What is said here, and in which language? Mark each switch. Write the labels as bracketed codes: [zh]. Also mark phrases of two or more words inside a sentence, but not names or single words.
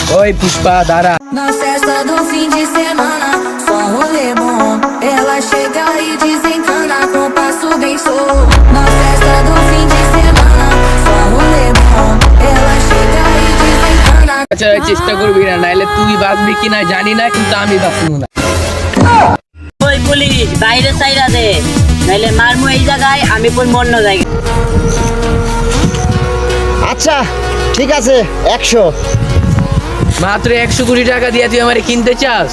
[pt] Oi, Puspa, Dara. Na festa do fim de semana, só rolê bom. Ela chega e desencana com passo bem solto. Na festa do fim de semana, só rolê bom. Ela chega e desencana. [bn] আচ্ছা চেষ্টা করবি না, নাইলে তুই বাঁচবি কিনা জানি না, কিন্তু আমি বাঁচবো না। ওই পুলিশ বাইরে সাইরা দে, নাইলে মারমু এই জায়গায়, আমি কোন অন্য জায়গায়। আচ্ছা ঠিক আছে 100। মাত্র 100 কোটি টাকা দিয়ে তুই আমারে কিনতে চাস?